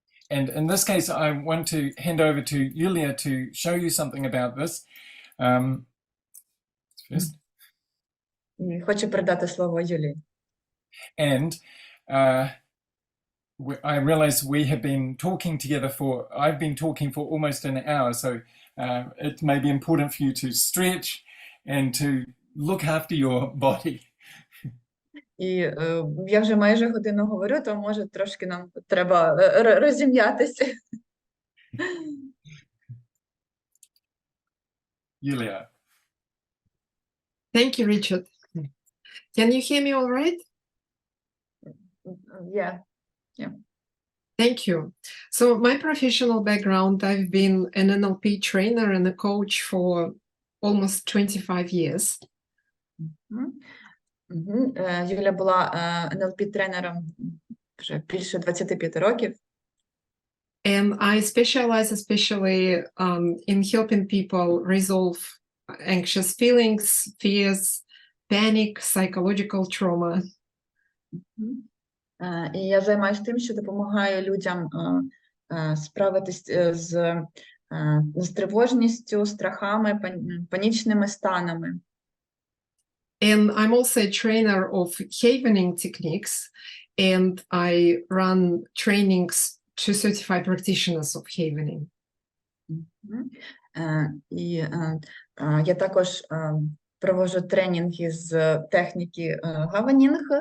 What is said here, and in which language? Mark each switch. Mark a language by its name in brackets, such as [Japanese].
[English] And in this case, I want to hand over to Julia to show you something about this. First. [Ukrainian] І хочу передати слово Юлії. [English] And I realize we have been talking together I've been talking for almost an hour, so it may be important for you to stretch and to look after your body. [Ukrainian] І я вже майже годину говорю, то може трошки нам треба розім'ятися. [English] Julia. Thank you, Richard. Can you hear me all right? Yeah. Thank you. So my professional background, I've been an NLP trainer and a coach for almost 25 years. [Ukrainian] Юля була НЛП-тренером вже більше 25 років. [English] And I specialize especially in helping people resolve anxious feelings, fears, panic, psychological trauma. [Ukrainian] І я займаюся тим, що допомагаю людям справитись з тривожністю, страхами, панічними станами. [English] And I'm also a trainer of havening techniques, and I run trainings to certify practitioners of havening. [Ukrainian] І я також проводжу тренінги з техніки гаванінг.